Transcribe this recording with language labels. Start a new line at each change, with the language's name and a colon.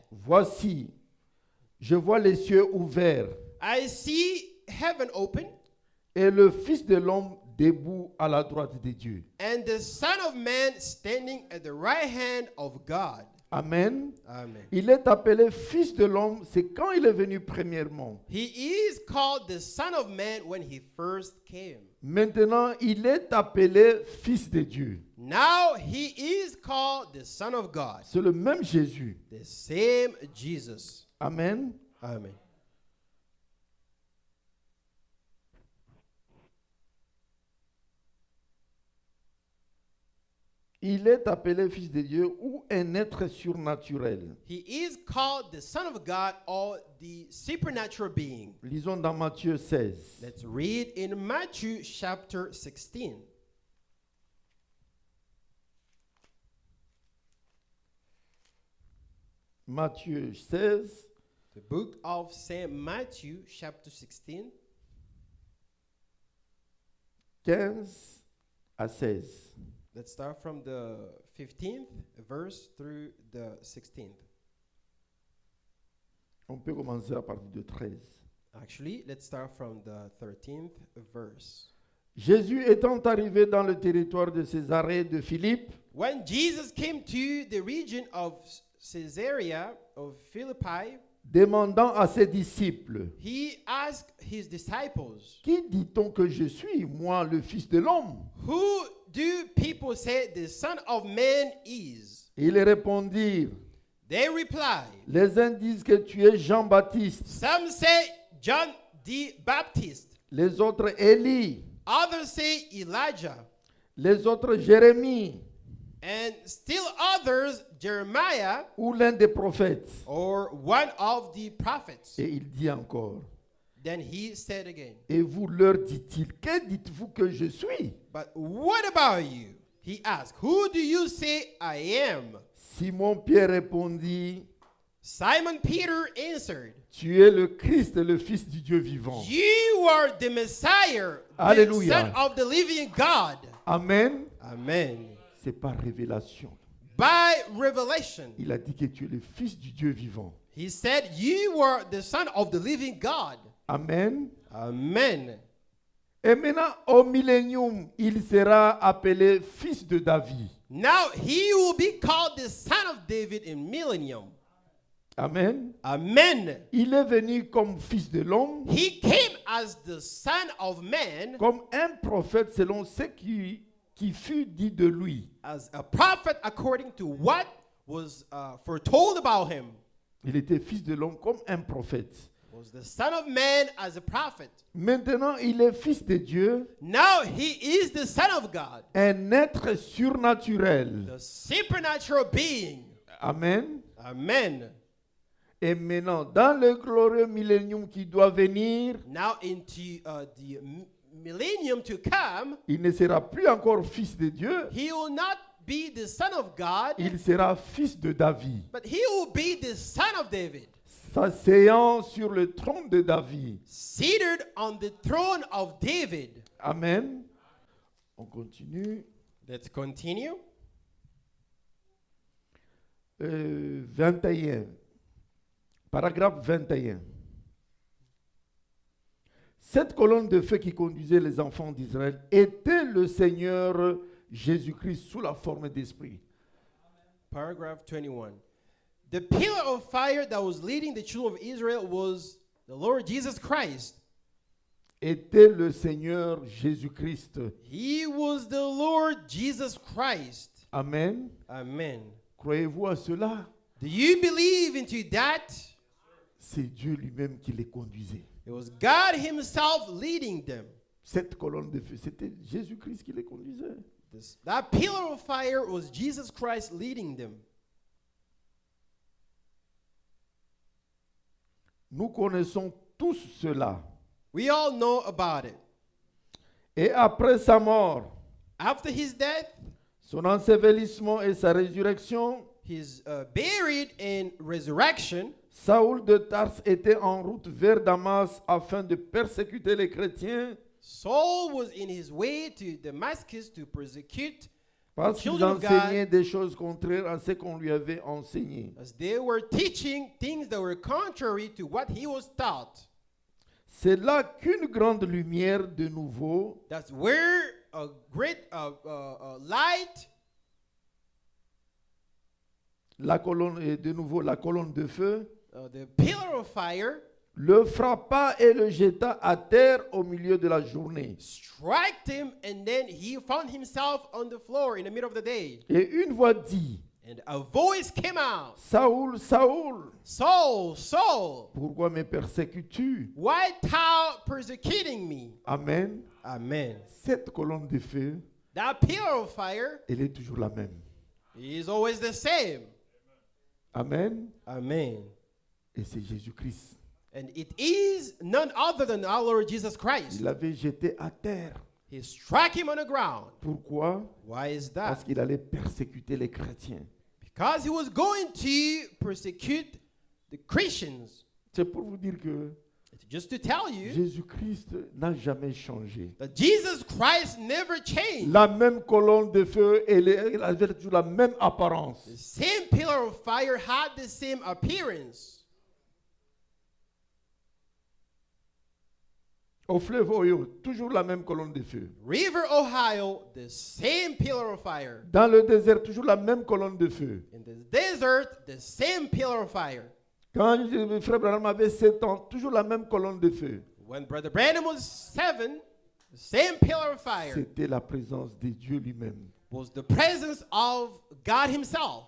French: voici, je vois les cieux ouverts
English: I see heaven open
French: et le Fils de l'homme debout à la droite de Dieu.
English: and the Son of Man standing at the right hand of God.
French: Amen.
English: Amen.
French: Il est appelé Fils de l'homme, c'est quand il est venu premièrement.
English: He is called the Son of Man when he first came.
French: Maintenant, il est appelé Fils de Dieu.
English: Now he is called the Son of God.
French: C'est le même Jésus.
English: The same Jesus.
French: Amen.
English: Amen.
French: Il est appelé Fils de Dieu ou un être surnaturel.
English: He is called the Son of God or the supernatural being.
French: Lisons dans Matthieu 16.
English: Let's read in Matthew chapter 16.
French: Matthieu 16,
English: The book of St. Matthew chapter 16,
French: 15 à 16.
English: let's start from the 15th verse through the 16th.
French: On peut commencer à partir de 13.
English: Actually, let's start from the 13th verse.
French: Jésus étant arrivé dans le territoire de Césarée de Philippe,
English: When Jesus came to the region of Caesarea of Philippi,
French: demandant à ses disciples,
English: he asked his disciples,
French: qui dit-on que je suis, moi, le Fils de l'homme?
English: who do people say the Son of Man is?
French: Ils répondirent,
English: They replied,
French: les uns disent que tu es Jean-Baptiste,
English: some say John the Baptist,
French: les autres Élie,
English: others say Elijah,
French: les autres Jérémie
English: and still others Jeremiah
French: ou l'un des prophètes.
English: or one of the prophets.
French: Et il dit encore,
English: Then he said again,
French: et vous leur dit-il, que dites-vous que je suis?
English: but what about you? He asked, who do you say I am?
French: Simon-Pierre répondit,
English: Simon Peter answered,
French: tu es le Christ, le Fils du Dieu vivant.
English: you are the Messiah, the
French: Alléluia.
English: Son of the living God.
French: Amen.
English: Amen.
French: C'est par révélation.
English: By revelation,
French: Il a dit que tu es le Fils du Dieu vivant.
English: he said, you are the Son of the living God.
French: Amen.
English: Amen.
French: Et maintenant, au millénium, il sera appelé Fils de David.
English: Now he will be called the Son of David in millennium.
French: Amen.
English: Amen.
French: Il est venu comme Fils de l'homme,
English: He came as the Son of Man,
French: comme un prophète selon ce qui fut dit de lui.
English: as a prophet according to what was foretold about him.
French: Il était Fils de l'homme comme un prophète.
English: Was the Son of Man as a prophet.
French: Maintenant, il est Fils de Dieu,
English: Now he is the Son of God,
French: un être surnaturel.
English: the supernatural being.
French: Amen.
English: Amen.
French: Et maintenant, dans le glorieux millénium qui doit venir,
English: Now into the millennium to come,
French: il ne sera plus encore Fils de Dieu,
English: he will not be the Son of God,
French: il sera Fils de David,
English: but he will be the Son of David,
French: s'asseyant sur le trône de David.
English: seated on the throne of David.
French: Amen. On continue.
English: Let's continue.
French: 21. Paragraphe 21. Cette colonne de feu qui conduisait les enfants d'Israël était le Seigneur Jésus-Christ sous la forme d'esprit.
English: Paragraph 21. The pillar of fire that was leading the children of Israel was the Lord Jesus Christ.
French: Était le Seigneur Jésus-Christ.
English: He was the Lord Jesus Christ.
French: Amen.
English: Amen.
French: Croyez-vous à cela?
English: Do you believe into that?
French: C'est Dieu lui-même qui les conduisait.
English: It was God himself leading them.
French: Cette colonne de feu, c'était Jésus-Christ qui les conduisait.
English: That pillar of fire was Jesus Christ leading them.
French: Nous connaissons tous cela.
English: We all know about it.
French: Et après sa mort,
English: After his death,
French: son ensevelissement et sa résurrection,
English: his buried and resurrection,
French: Saoul de Tarse était en route vers Damas afin de persécuter les chrétiens
English: Saul was in his way to Damascus to persecute
French: parce qu'ils
English: Children of God.
French: enseignaient des choses contraires à ce qu'on lui avait enseigné.
English: as they were teaching things that were contrary to what he was taught.
French: C'est là qu'une grande lumière de nouveau
English: That's where a great light,
French: la colonne et de nouveau la colonne de feu
English: the pillar of fire,
French: le frappa et le jeta à terre au milieu de la journée.
English: struck him, and then he found himself on the floor in the middle of the day.
French: Et une voix dit,
English: And a voice came out,
French: Saoul, Saoul,
English: Saul, Saul,
French: pourquoi me persécutes-tu?
English: why thou persecuting me?
French: Amen.
English: Amen.
French: Cette colonne de feu,
English: That pillar of fire
French: elle est toujours la même.
English: is always the same.
French: Amen.
English: Amen.
French: Et c'est Jésus-Christ.
English: And it is none other than our Lord Jesus Christ.
French: Il l'avait jeté à terre.
English: He struck him on the ground.
French: Pourquoi?
English: Why is
French: Parce
English: that?
French: qu'il allait persécuter les chrétiens.
English: Because he was going to persecute the Christians.
French: C'est pour vous dire que
English: It's just to tell you
French: Jésus-Christ n'a jamais changé.
English: that Jesus Christ never changed.
French: La même colonne de feu, elle avait toujours la même apparence.
English: The same pillar of fire had the same appearance.
French: Au fleuve Oyo, toujours la même colonne de feu.
English: River Ohio, the same pillar of fire.
French: Dans le désert, toujours la même colonne de feu.
English: In the desert, the same pillar of fire.
French: Quand frère Branham avait 7 ans, toujours la même colonne de feu.
English: When Brother Branham was 7, the same pillar of fire
French: C'était la présence de Dieu lui-même
English: was the presence of God himself,